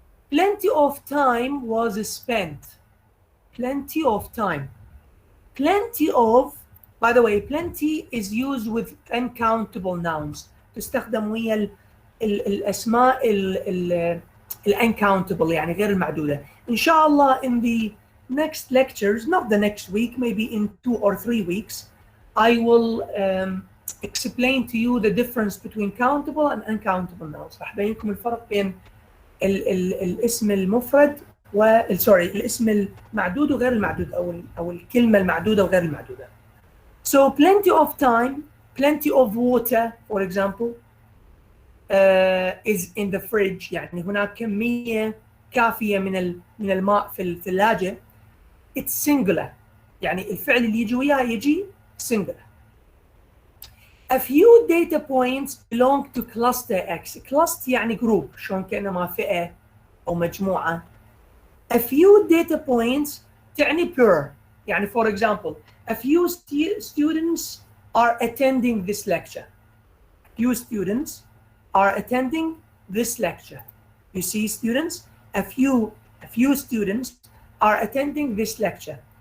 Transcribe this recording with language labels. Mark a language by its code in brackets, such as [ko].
[en] Plenty of time was spent. Plenty of time. Plenty of, by the way, plenty is used with uncountable nouns. [ar] تستخدم ويا الأسماء uncountable يعني غير المعدودة. [en] إن شاء الله in the next lectures, not the next week, maybe in 2 or 3 weeks, I will explain to you the difference between countable and uncountable nouns. [ar] راح أبين لكم الفرق بين الاسم المفرد الاسم المعدود وغير المعدود أو الكلمة المعدودة وغير المعدودة. [en] So plenty of time, plenty of water, for example, is in the fridge. [ar] يعني هناك كمية كافية من الماء في الثلاجة. [en] It's singular. [ar] يعني الفعل اللي يجي وياه يجي [en] singular. A few data points belong to cluster X. [ar] Cluster يعني جروب، شلون كأنما فئة أو مجموعة. [en] A few data points تعني plural. يعني for example, a few students are attending this lecture. Few students are attending this lecture. You see students, a few students are attending this lecture.